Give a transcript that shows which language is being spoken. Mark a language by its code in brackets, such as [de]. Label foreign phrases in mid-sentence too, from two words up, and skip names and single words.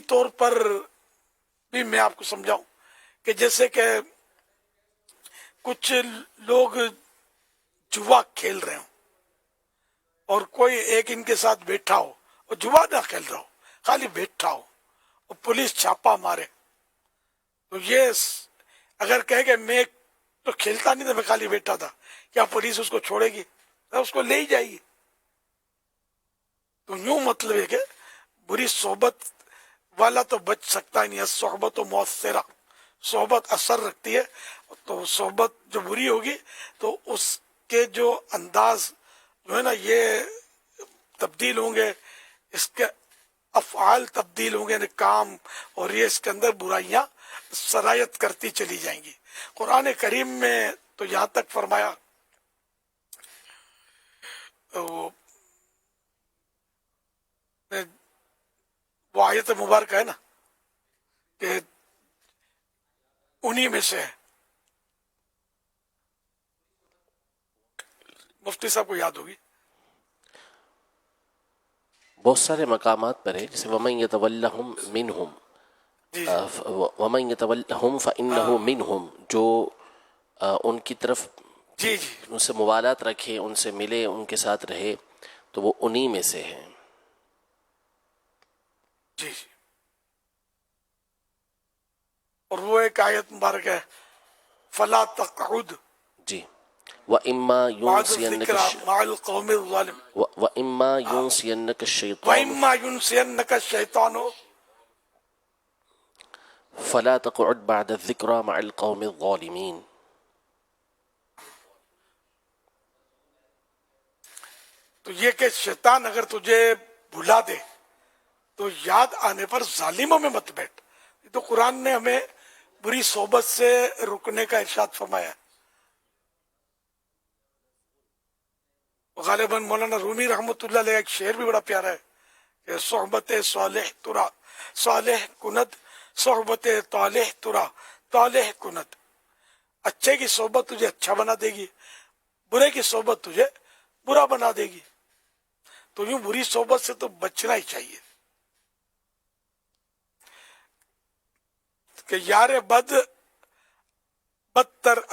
[ur] طور پر بھی میں آپ کو سمجھاؤں کہ جیسے کہ کچھ لوگ جوا کھیل رہے ہوں اور کوئی ایک ان کے ساتھ بیٹھا ہو اور جوا نہ کھیل رہا ہو، خالی بیٹھا ہو اور پولیس چھاپا مارے، تو یہ اگر کہے کہ میں تو کھیلتا نہیں تھا، میں خالی بیٹھا تھا، کیا پولیس اس کو چھوڑے گی؟ اس کو لے ہی جائے گی۔ تو یوں مطلب ہے کہ بری صحبت والا تو بچ سکتا ہی نہیں ہے، صحبت و مؤثرہ، صحبت اثر رکھتی ہے، تو صحبت جو بری ہوگی تو اس کے جو انداز جو ہے نا یہ تبدیل ہوں گے، اس کے افعال تبدیل ہوں گے، یعنی کام، اور یہ اس کے اندر برائیاں سرایت کرتی چلی جائیں گی۔ قرآن کریم میں تو یہاں تک فرمایا، وہ آیت مبارکہ ہے نا کہ انہی میں سے ہے، مفتی صاحب کو یاد ہوگی، بہت سارے مقامات پر ہے، جیسے [ar] وَمَن يَتَوَلَّهُم مِّنْهُم، وَمَن يَتَوَلَّهُم فَإِنَّهُ مِنْهُم، [ur] جو ان کی طرف جی ان سے موالات رکھے، ان سے ملے، ان کے ساتھ رہے، تو وہ انہی میں سے ہیں۔ جی اور وہ ایک آیت مبارک ہے، [ar] فَلَا تَقْعُدْ، جی وَإِمَّا بعد يُنْسِيَنَّكَ الذکر مع القوم الظالم وَإِمَّا يُنْسِيَنَّكَ الشَّيْطَانُ وَإِمَّا يُنْسِيَنَّكَ الشَّيْطَانُ فَلَا تَقْعُدْ بَعْدَ الذِّكْرَى مَعَ الْقَوْمِ الظَّالِمِينَ. [ur] تو یہ کہ شیطان اگر تجھے بھلا دے تو یاد آنے پر ظالموں میں مت بیٹھ. یہ تو قرآن نے ہمیں بری صحبت سے رکنے کا ارشاد فرمایا ہے. غالباً مولانا رومی رحمۃ اللہ علیہ ایک شعر بھی بڑا پیارا ہے کہ [fa] صحبت صالح ترا صالح کند صحبت طالح ترا طالح کند. [ur] اچھے کی صحبت تجھے اچھا بنا دے گی، برے کی صحبت تجھے برا بنا دے گی. تو یوں بری صحبت سے تو بچنا ہی چاہیے کہ [fa] یار بد بدتر